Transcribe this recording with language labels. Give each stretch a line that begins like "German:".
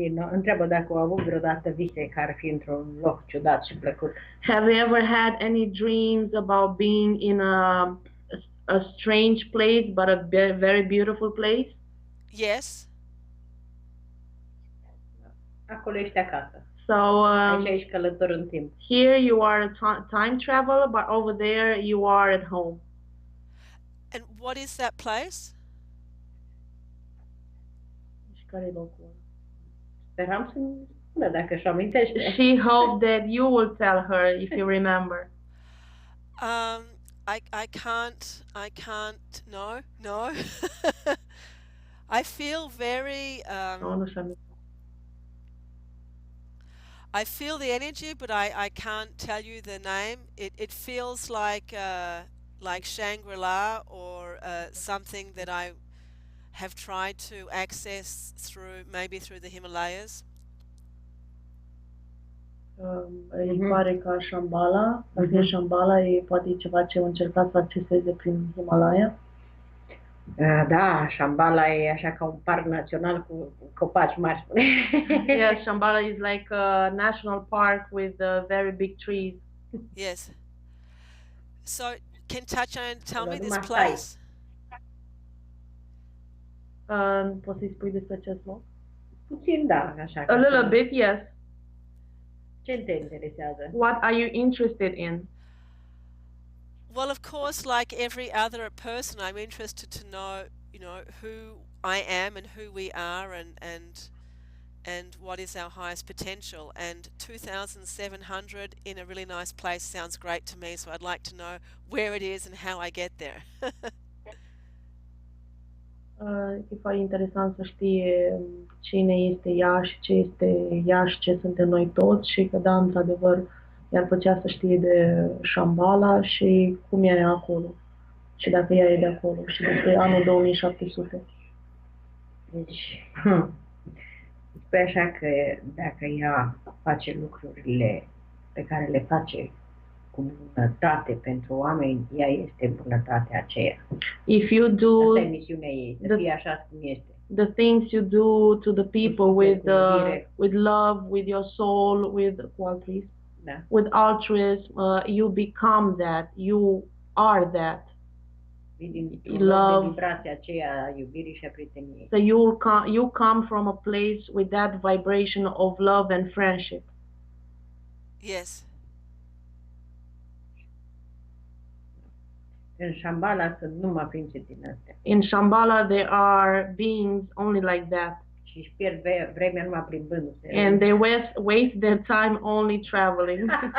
Romanian: Întreabă dacă au avut vreodată vise care ar fi într-un loc ciudat și plăcut.
English: Have you ever had any dreams about being in a strange place, but a very beautiful place? Yes.
Romanian: Acolo ești acasă.
English: So
Romanian: aici ești călător în timp.
English: Here you are a time traveler, but over there you are at home. And what is that place?
Romanian: Care locul? Speram să-mi spună dacă își amintește.
English: She hoped that you will tell her if you remember. I can't. No. I feel very. I feel the energy, but I can't tell you the name. It feels like Shangri-La or something that I have tried to access maybe through the Himalayas.
Romanian: Îi pare ca Shambhala, dacă e Shambhala, poate e ceva ce au încercat să acceseze prin Himalaya. Da, Shambhala e așa ca un parc național cu copaci mari, spune.
English: Yes, Shambhala is like a national park with very big trees. Yes. So, can Tatiana tell me this
Romanian: Numai
English: place?
Romanian: Poți să-i spui despre acest loc? Puțin, da, așa.
English: A little bit, yes.
Romanian: Ce te interesează?
English: What are you interested in? Well, of course, like every other person, I'm interested to know, who I am and who we are and what is our highest potential. And 2,700 in a really nice place sounds great to me, so I'd like to know where it is and how I get there.
Romanian: E foarte interesant să știe cine este ea și ce este ea și ce suntem noi toți și că da, într-adevăr, i-ar plăcea să știe de Shambhala și cum ea e acolo și dacă ea e de acolo și despre anul 2700. Deci, spui așa că dacă ea face lucrurile pe care le face cu bunătate pentru oameni, ea este bunătatea aceea.
English: If you do
Romanian: Asta e misiunea ei, să fie așa cum este.
English: the things you do to the people with love, with your soul, with qualities,
Romanian: Da.
English: with altruism, you become that, you are that.
Romanian: Din
English: Love.
Romanian: de vibrația aceea a iubirii și a prieteniei.
English: So you come from a place with that vibration of love and friendship. Yes.
Romanian: În Shambhala sunt numai ființe din astea.
English: In Shambhala, there are beings only like that.
Romanian: Și își pierd vremea numai plimbându-se.
English: And they waste their time only traveling.